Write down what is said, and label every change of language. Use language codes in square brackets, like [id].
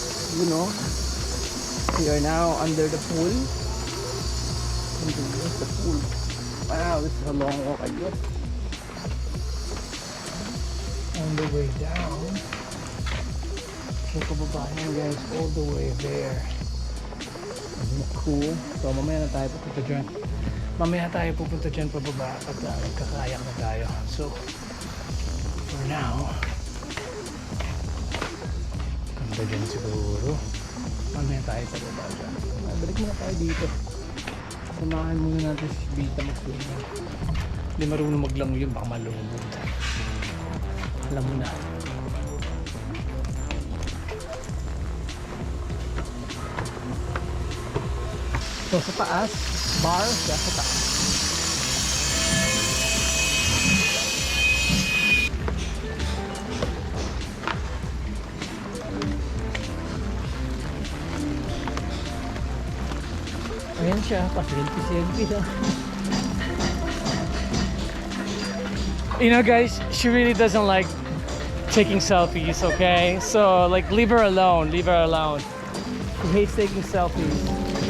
[en] You know, we are now under the pool. Here's the pool. Wow, this is a long walk, I guess. On the way down. So, pababayan guys, all the way there. [tl] Cool. So, mamaya na tayo pupunta dyan. Mamaya tayo pupunta dyan pababa at magkakayak na tayo. So, for now, ganda dyan siguro. Mamaya tayo pababa dyan. Balik muna tayo dito. Samahan muna natin si Chevita mag-swimming. Hindi marunong maglango yun, baka malungod. Alam mo na. So sa taas, bar, sa taas. Ayan siya, pa-selfie siya. [en] You know guys, she really doesn't like taking selfies, okay? So like leave her alone, leave her alone. She hates taking selfies.